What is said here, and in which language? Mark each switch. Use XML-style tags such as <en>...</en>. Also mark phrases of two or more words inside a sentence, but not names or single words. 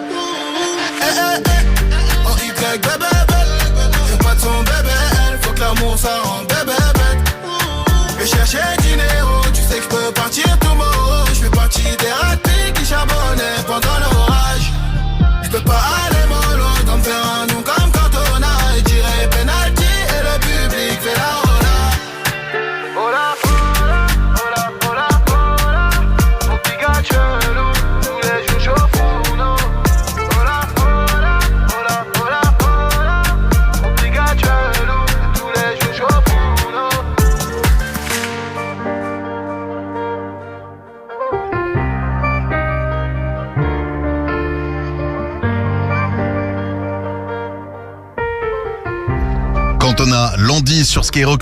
<fr>En Y, bébé, fais pas de son bébé, faut que l'amour ça rend bébé. Je cherchais dinero, tu sais que je peux partir tomorrow. Je fais partie des rapides qui charbonnaient pendant l'orage. Je peux pas aller mollo, comme faire un nom comme Cantona et tirer penalty et le public fait la rola.</fr> <es>Hola, hola, hola, hola,</es> <fr>mon petit gars chelou, tous les jours je fous, non.</fr> <es>Hola, hola, hola, hola, hola,</es> <fr>mon petit gars chelou, tous les jours je fous, non. Cantona, Landy sur Skyrock.</fr>